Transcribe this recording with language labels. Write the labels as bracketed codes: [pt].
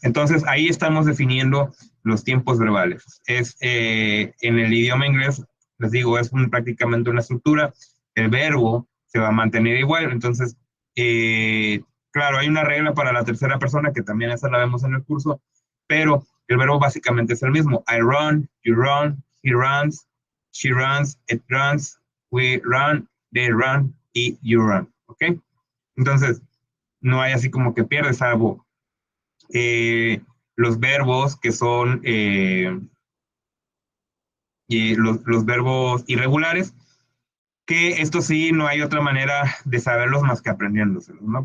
[es] Entonces, ahí estamos definiendo los tiempos verbales. En el idioma inglés, les digo, es prácticamente una estructura. El verbo se va a mantener igual. Entonces, claro, hay una regla para la tercera persona, que también esa la vemos en el curso, pero el verbo básicamente es el mismo. [en] I run, you run, he runs, she runs, it runs, we run, they run y you run. [es] ¿Ok? Entonces, no hay así como que pierdes, salvo los verbos que son los verbos irregulares, que esto sí no hay otra manera de saberlos más que aprendiéndoselos, ¿no?